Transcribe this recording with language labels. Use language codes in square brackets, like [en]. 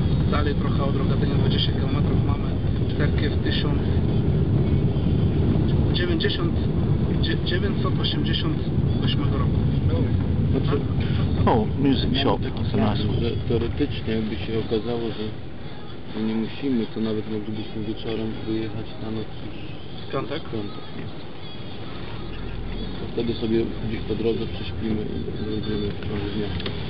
[pl] Dalej trochę od Rogatynia 20 km mamy cerkiew 1988 roku. [en] Oh, music shop, that's a nice one. [pl] Teoretycznie jakby się okazało, że nie musimy, to nawet moglibyśmy wieczorem wyjechać na noc w piątek. Wtedy sobie gdzieś po drodze prześpimy i będziemy w ciągu dnia.